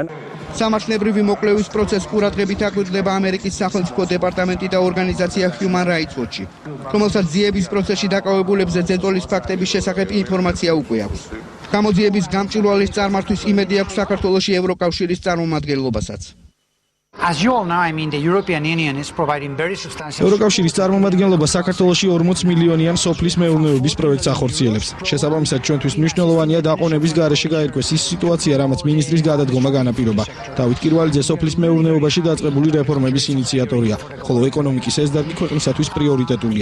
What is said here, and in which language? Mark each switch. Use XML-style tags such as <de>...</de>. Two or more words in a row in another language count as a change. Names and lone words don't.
<ka>სამართლებრივი მოკვლევის პროცესს ყურადღებით აკვირდება ამერიკის სახელმწიფო დეპარტამენტი და ორგანიზაცია Human Rights Watch, რომელსაც ძიების პროცესში დაკავებულებზე ზეწოლის ფაქტების შესახებ ინფორმაცია უკვე აქვს. გამოძიების გამჭვირვალის წარმართვის იმედი აქვს საქართველოში ევროკავშირის წარმომადგენლობასაც.</ka> <en>As you all know, I mean the European Union is providing very substantial</en> <ka>ევროკავშირის წარმომადგენლობა საქართველოში 40 მილიონიან სოფლის მეურნეობის პროექტს ახორციელებს. შესაბამისად, ჩვენთვის მნიშვნელოვანია დაყონების გარეშე გაირკვეს ის სიტუაცია, რამაც მინისტრის გადადგომა განაპირობა. დავით კირვალიძე სოფლის მეურნეობაში დაწყებული რეფორმების ინიციატორია, ხოლო ეკონომიკის ეს დარგი ქვეყნისათვის პრიორიტეტულია.</ka>